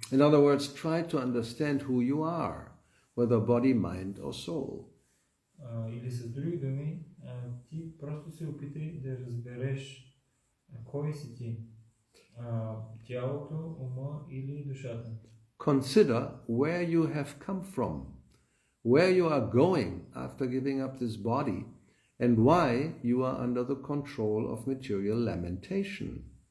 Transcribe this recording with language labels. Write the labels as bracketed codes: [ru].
[en] In other words, try to understand who you are, whether body, mind or soul. [bg] Или с други думи, ти просто се опитай да разбереш кой си ти, тялото, ума или душата. [en] Consider where you have come from, where you are going after giving up this body, and why you are under the control of material lamentation.